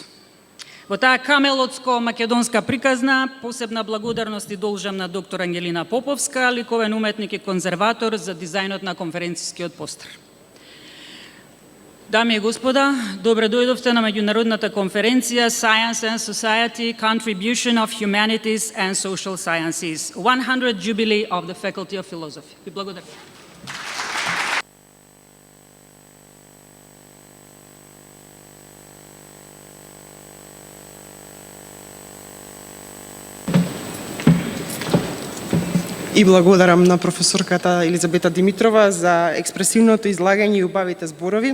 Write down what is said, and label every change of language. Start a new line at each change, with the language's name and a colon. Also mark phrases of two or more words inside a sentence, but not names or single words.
Macedonian: Во таа камелотско-македонска приказна посебна благодарност и должам на доктор Ангелина Поповска, ликовен уметник и конзерватор за дизајнот на конференцискиот постер. Дами и господа, добре дојдовте на меѓународната конференција Science and Society, Contribution of Humanities and Social Sciences, 100 Jubilee of the Faculty of Philosophy. Ви благодарам. И благодарам на професорката Елизабета Димитрова за експресивното излагање и убавите зборови.